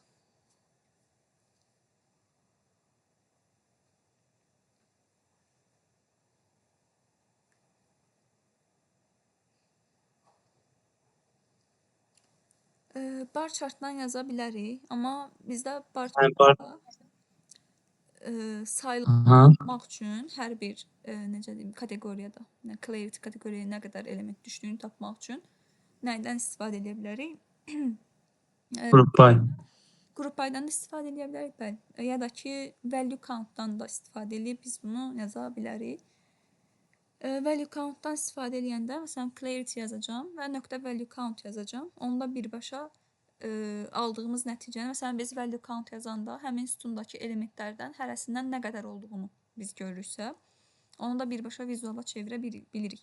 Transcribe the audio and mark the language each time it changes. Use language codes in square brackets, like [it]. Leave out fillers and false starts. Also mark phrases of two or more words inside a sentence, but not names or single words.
[en] Bar chartdan [az] yaza bilərik, amma bizdə [en] bar chartda [az] sayılmaq üçün hər bir necə deyim, kateqoriyada, clarity kateqoriyaya nə qədər element düşdüyünü tapmaq üçün nədən istifadə edə bilərik? [en] Group by. Group by-dan [az] da istifadə edə bilərik, bəli. Ya da ki, [en] value count-dan [az] da istifadə edib biz bunu yaza bilərik. [en] Value count-dan [az] istifadə edəndə, məsələn, clarity yazacağam və nöqtə [en] value count [az] yazacağam. Onda birbaşa aldığımız nəticəni, məsələn, biz [en] value count [az] yazanda həmin sütundakı elementlərdən hərəsindən nə qədər olduğunu biz görürüksə, onu da birbaşa vizuala çevirə bilirik.